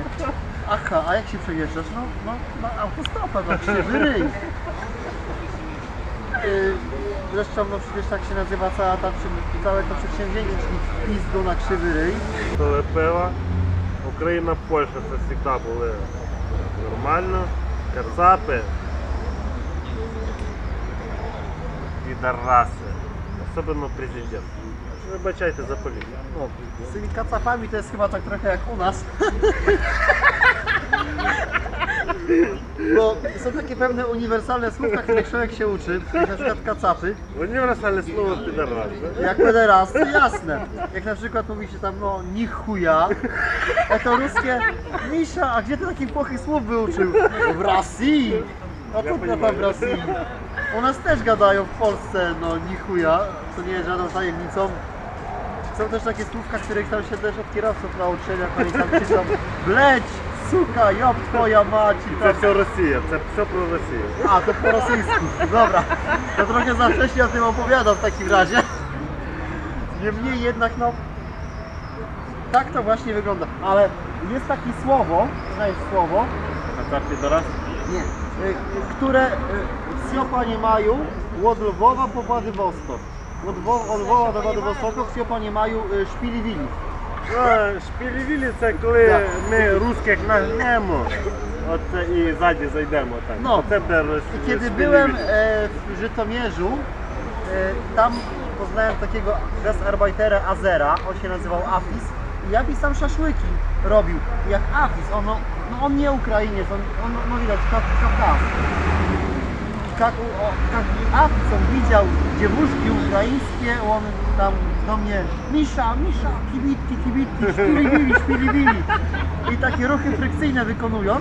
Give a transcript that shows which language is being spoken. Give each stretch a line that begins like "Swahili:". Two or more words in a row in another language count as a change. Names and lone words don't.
Polish: Aha, a jak się przejeżdżasz? No na autostopem, na Krzywy Ryj. Zresztą no przecież tak się nazywa całe to przedsięwzięcie, czyli pizdu na Krzywy Ryj. To była Ukraina, Polska, to всегда były
Ukrainian: нормально, кацапи, підараси, особливо президент. Вибачайте за політику.
Polish: No, z tymi kacapami to jest chyba tak trochę jak u nas. Bo są takie pewne uniwersalne słówka, których człowiek się uczy, na przykład kacapy. Uniwersalne słowo pidaras. Jak pederas, to jasne. Jak na przykład mówi się tam, no,
Russian: ни хуя.
Polish: A to ruskie, Misza, a gdzie ty takich płochych słów wyuczył? W Rosji. A to tam w Rosji. U nas też gadają w Polsce, no,
Russian: ни хуя,
Polish: co nie jest żadną tajemnicą. Są też takie słówka, których tam się też od kierowców nauczyli, jak oni tam krzyczą, bleć, suka,
Russian: ёб твою мать
Polish: i
Ukrainian: Це все Росія, це все про Росію.
Polish: A, to po rosyjsku. Dobra, to trochę za wcześnie o tym opowiadam w takim razie. Niemniej jednak, no, tak to właśnie wygląda. Ale jest takie słowo, znasz słowo?
Ukrainian: Кацап підарас?
Polish: Nie. Które Siopa nie mają, od Lwowa po Władywostok. Od Lwowa do Władywostoku w Siopa nie mają szpili-wili.
Ukrainian: Шпілівілі це коли ми русських нагнемо, оце і ззаді зайдемо так.
Polish: No,
Ukrainian: Це буде
Polish: i kiedy byłem w Żytomierzu, tam poznałem takiego Gastarbeitera Azera, on się nazywał Afis i Afis tam szaszłyki robił. I jak Afis, on nie Ukrainiec, on widać, Kawkaz. Afis, on widział dziewuszki ukraińskie, on tam do mnie Misza, kibitki, szpilibili i takie ruchy frykcyjne wykonując.